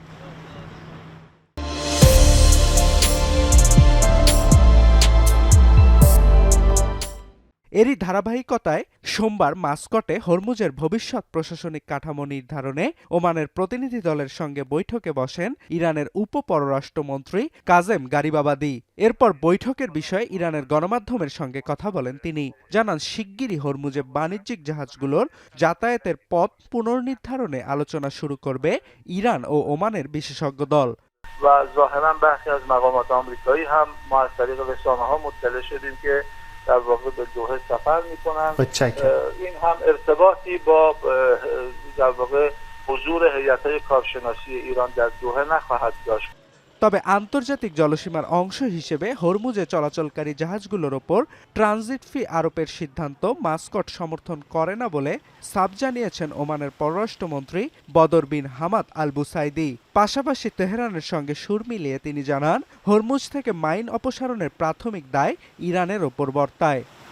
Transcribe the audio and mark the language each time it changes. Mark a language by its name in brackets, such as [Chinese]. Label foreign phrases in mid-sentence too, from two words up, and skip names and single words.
[Bangla] এরই ধারাবাহিকতায় সোমবার মাস্কটে হরমুজের ভবিষ্যৎ প্রশাসনিক কাঠামো নির্ধারণে ওমানের প্রতিনিধি দলের সঙ্গে বৈঠকে বসেন ইরানের উপ পররাষ্ট্রমন্ত্রী কাজেম গারিবাবাদি। এরপর বৈঠকের বিষয়ে ইরানের গণমাধ্যমের সঙ্গে কথা বলেন তিনি। জানান, শিগগিরই হরমুজে বাণিজ্যিক জাহাজগুলোর যাতায়াতের পথ পুনর্নির্ধারণে আলোচনা শুরু করবে ইরান ও ওমানের বিশেষজ্ঞ দল। [Persian] و ظاهرا برخی از مقامات آمریکایی هم ما از طریق رسانه‌ها مطلع شدیم که در واقع به دوحه سفر می‌کنن. این هم ارتباطی با در واقع حضور هیئت‌های کارشناسی ایران در دوحه نخواهد داشت. [Bangla] তবে আন্তর্জাতিক জলসীমার অংশ হিসেবে হরমুজে চলাচলকারী জাহাজগুলোর ওপর [English] transit fee [Bangla] আরোপের সিদ্ধান্ত মাস্কট সমর্থন করে না বলে সাফ জানিয়েছেন ওমানের পররাষ্ট্রমন্ত্রী বদর বিন হামাদ আল বুসাইদি। পাশাপাশি তেহরানের সঙ্গে সুর মিলিয়ে তিনি জানান, হরমুজ থেকে মাইন অপসারণের প্রাথমিক দায় ইরানের ওপর বর্তায়।